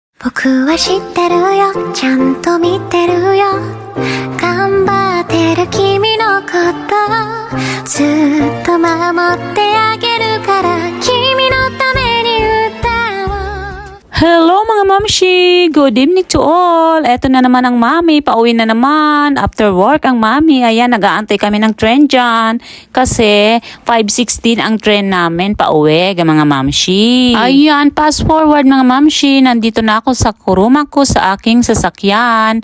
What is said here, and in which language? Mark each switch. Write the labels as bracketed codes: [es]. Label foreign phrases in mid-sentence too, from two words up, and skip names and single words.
[ja] 僕は知ってるよ、ちゃんと見てるよ。頑張ってる君のことずっと守ってあげるから、君のために歌おう。 [tl] Hello mga mamshi! [en] Good evening to all! [tl] Eto na naman ang mami. Pauwi na naman. [en] After work [tl] ang mami. Ayan, nag-aantay kami ng train dyan. Kasi 5:16 ang train namin pauwi mga mamshi. Ayan, [en] fast forward [tl] mga mamshi. Nandito na ako sa kuruma ko sa aking sasakyan.